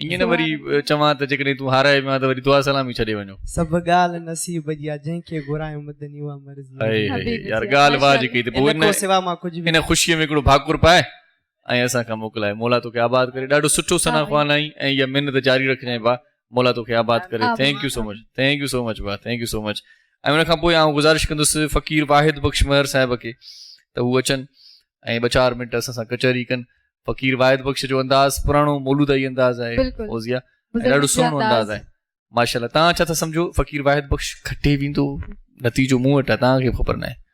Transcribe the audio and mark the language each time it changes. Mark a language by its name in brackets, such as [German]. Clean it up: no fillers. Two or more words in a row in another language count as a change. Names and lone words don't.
[Sindhi] ईअं न वरी चवां त जेकॾहिं तूं हाराए में त वरी दुआ सलामी छॾे वञो। सभु ॻाल्हि नसीब जी आहे, जंहिंखे घुरायूं मदनी उहा मर्ज़ी। यार ॻाल्हि वाह जेकी त पोइ सिवा मां कुझु बि हिन ख़ुशीअ में हिकिड़ो भाकुर पाए ऐं असांखां मोकिलाए। मौला तोखे आबाद करे, ॾाढो सुठो सना ख़्वान आई ऐं इहा महिनत जारी रखजांइ भाउ, मौला तोखे आबाद करे। [English] Thank you so much, thank you so much भाउ, thank you so much। [Sindhi] ऐं उनखां पोइ आउं गुज़ारिश कंदुसि फ़क़ीर वाहिद बख़्श महर साहिब खे त हू अचनि ऐं 2-4 मिंट असां सां कचहरी कनि। फ़क़ीर वाहिद बख़्श जो अंदाज़ पुराणो मौलूदाई अंदाज़ आहे, फौज़िया, ॾाढो सुहिणो अंदाज़ आहे माशाअल्लाह। तव्हां छा था सम्झो फ़क़ीर वाहिद बख़्श खटे वेंदो? नतीजो मूं वटि आहे, तव्हांखे ख़बर न आहे।